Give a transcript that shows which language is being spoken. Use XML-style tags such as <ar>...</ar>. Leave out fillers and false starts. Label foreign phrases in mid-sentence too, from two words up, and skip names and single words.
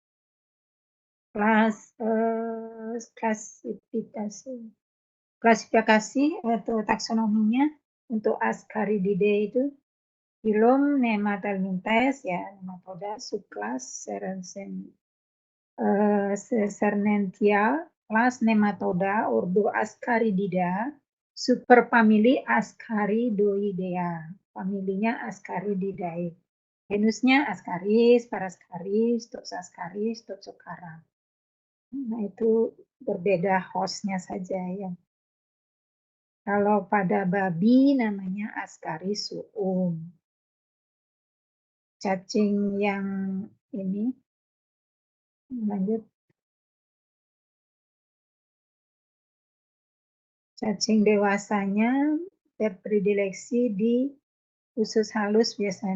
<id>Klasifikasi atau taksonominya untuk Ascarididae itu filum Nematelmintes ya, nematoda subclass Cernentia, kelas nematoda ordo Ascaridida, superfamili Ascaridoidea, familinya Ascarididae. Genusnya Ascaris, Parascaris, Toxascaris, Toxocara. Nah, itu berbeda host-nya saja ya. Kalau pada babi namanya Ascaris suum. Cacing yang ini, lanjut. Cacing dewasanya berpredileksi di usus halus biasanya.</id>